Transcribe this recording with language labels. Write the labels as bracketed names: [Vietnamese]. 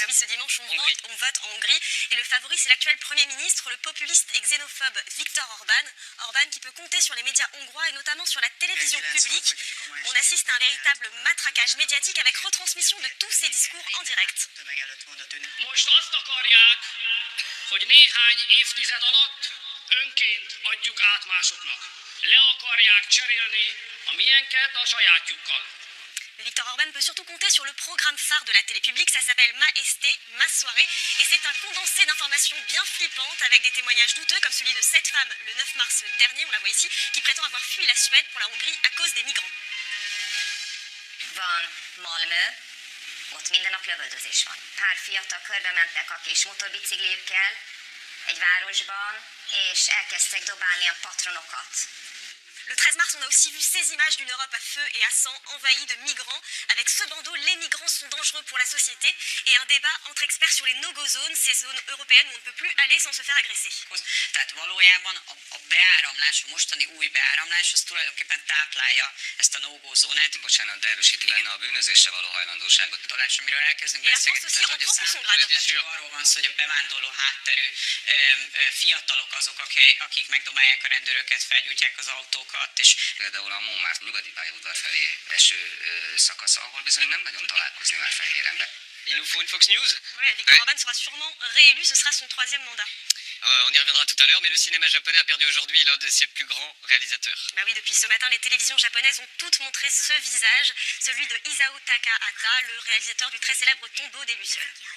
[French] Ah oui, ce dimanche, on Hongrie. vote en Hongrie. Et le favori, c'est l'actuel Premier ministre, le populiste et xénophobe Viktor Orban. Orban qui peut compter sur les médias hongrois et notamment sur la télévision publique. On assiste à un véritable matraquage médiatique avec retransmission de tous ses discours en direct. [Hungarian] Most azt akarják, hogy néhány évtized alatt önként adjuk át másoknak. Le akarják cserélni a miénket a sajátjukkal. [French] Viktor Orban peut surtout compter sur le programme phare de la télé publique, ça s'appelle Ma ST, Ma Soirée, et c'est un condensé d'informations bien flippantes avec des témoignages douteux comme celui de cette femme le 9 mars dernier, on la voit ici, qui prétend avoir fui la Suède pour la Hongrie à cause des migrants. [Hungarian] Van Malmö, ott minden nap lövöldözés van. Pár fiatal körbe mentek a kis motorbicikliükkel egy városban, és elkezdtek dobálni a patronokat. [French] Le 13 mars, on a aussi vu ces images d'une Europe à feu et à sang, envahie de migrants. Avec ce bandeau, les migrants sont dangereux pour la société. Et un débat entre experts sur les no-go zones, ces zones européennes où on ne peut plus aller sans se faire agresser. [Hungarian] Tehát valójában a beáramlás, a mostani új beáramlás, az tulajdonképpen táplálja ezt a no-go zónát. Bocsánat, de erősíti benne a bűnözésre való hajlandóságot. Találás, amiről elkezdünk beszélgetni, tehát hogy a számítások arról van szó, hogy a bevándorló hátterű fiatalok azok, akik megdobálják a rendőröket, felgyújtják az autókat. És például a Montmartre nyugati pályaudvar felé eső szakasza, ahol bizony nem nagyon találkozni már fehér ember. [French] Il nous faut une Fox News? Ouais, Viktor Orban sera sûrement réélu, ce sera son 3e mandat. On y reviendra tout à l'heure, mais le cinéma japonais a perdu aujourd'hui l'un de ses plus grands réalisateurs. Bah oui, depuis ce matin, les télévisions japonaises ont toutes montré ce visage, celui de Isao Takahata, le réalisateur du très célèbre Tombeau des Lucioles.